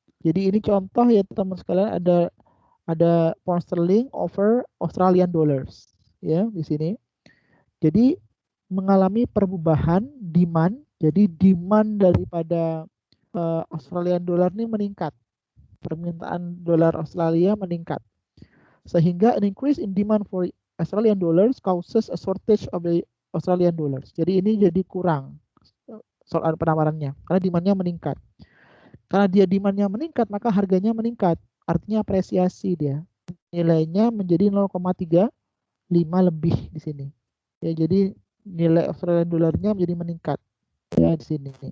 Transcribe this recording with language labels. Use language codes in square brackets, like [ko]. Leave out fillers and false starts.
[id] Jadi ini contoh ya teman sekalian, ada pound sterling over Australian dollars ya di sini. Jadi mengalami perubahan demand. Jadi demand daripada Australian dollar ini meningkat. Permintaan dolar Australia meningkat. Sehingga [en] an increase in demand for Australian dollars causes a shortage of the Australian dollars. [id] Jadi ini jadi kurang soal penawarannya karena demandnya meningkat. Karena dia demandnya meningkat, maka harganya meningkat. Artinya apresiasi dia. Nilainya menjadi 0,35 lebih di sini. Ya, jadi nilai Australian dolarnya menjadi meningkat ya di sini.